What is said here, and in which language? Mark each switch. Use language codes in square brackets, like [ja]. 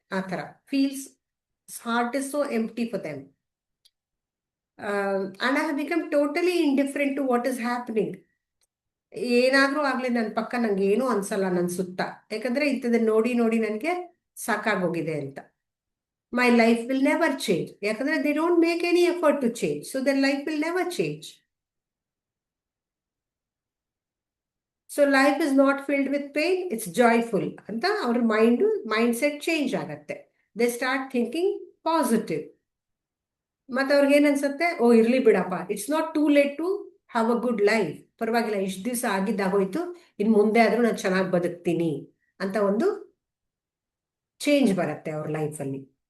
[kn] ಆ ತರ [en] Feels heart is so empty for them. And I have become totally indifferent to what is happening. [kn] ಏನಾದ್ರೂ ಆಗ್ಲಿ ನನ್ನ ಪಕ್ಕ ನಂಗೆ ಏನೂ ಅನ್ಸಲ್ಲ, ನನ್ನ ಸುತ್ತ, ಯಾಕಂದ್ರೆ ಇಂಥದನ್ನ ನೋಡಿ ನನಗೆ ಸಾಕಾಗೋಗಿದೆ ಅಂತ. [en] My life will never change. ಯಾಕಂದ್ರೆ they don't make any effort to change. So their life will never change. So life is not filled with pain, it's joyful [kn] ಅಂತ ಅವ್ರ ಮೈಂಡ್ ಸೆಟ್ ಚೇಂಜ್ ಆಗತ್ತೆ. [en] They start thinking positive. [kn] ಮತ್ತೆ ಅವ್ರಿಗೆ ಏನನ್ಸುತ್ತೆ, ಓ ಇರ್ಲಿ ಬಿಡಪ್ಪ, [en] it's not too late to have a good life, [kn] ಪರವಾಗಿಲ್ಲ, ಇಷ್ಟು ದಿವಸ ಆಗಿದ್ದಾಗೋಯ್ತು, ಇನ್ನು ಮುಂದೆ ಆದ್ರೂ ನಾನು ಚೆನ್ನಾಗಿ ಬದುಕ್ತೀನಿ ಅಂತ ಒಂದು ಚೇಂಜ್ ಬರುತ್ತೆ ಅವ್ರ ಲೈಫಲ್ಲಿ.